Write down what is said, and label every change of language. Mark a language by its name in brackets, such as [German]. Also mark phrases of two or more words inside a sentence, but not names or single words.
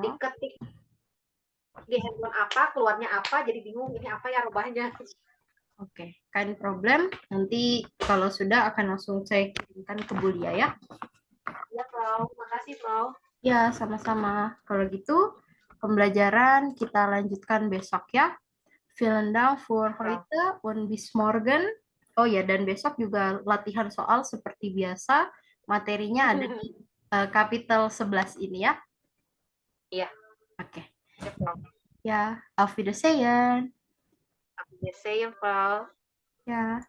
[Indonesian] diketik di handphone apa, keluarnya apa, jadi bingung ini apa ya rubahnya. Oke, kan problem. Nanti kalau sudah akan langsung saya kirimkan ke Bulia ya. Ya Prof, makasih Prof. Ya, sama-sama. Kalau gitu, pembelajaran kita lanjutkan besok ya. [German] Vielen Dank für heute und bis morgen. [Indonesian] Oh ya, dan besok juga latihan soal seperti biasa. Materinya ada di kapitel 11 ini ya. Iya. Oke. Ya Prof. Ya, [German] auf Wiedersehen. Auf Wiedersehen Prof. [Indonesian] Ya.